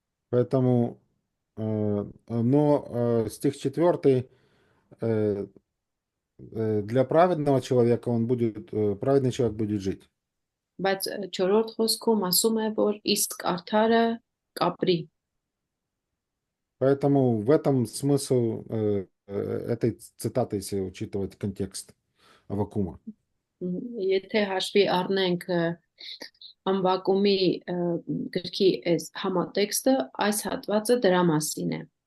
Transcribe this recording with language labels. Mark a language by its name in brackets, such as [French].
[Russian] Поэтому, но стих 4, для праведного человека праведный человек будет жить. [Armenian] Բայց 4-րդ խոսքում ասում է, որ իսկ արդարը կապրի։ [Russian] Поэтому в этом смысл этой цитаты, если учитывать контекст Аввакума. [Armenian] Եթե հաշվի առնենք ամբակումի գրքի այս համատեքստը, այս հատվածը դրա մասին է։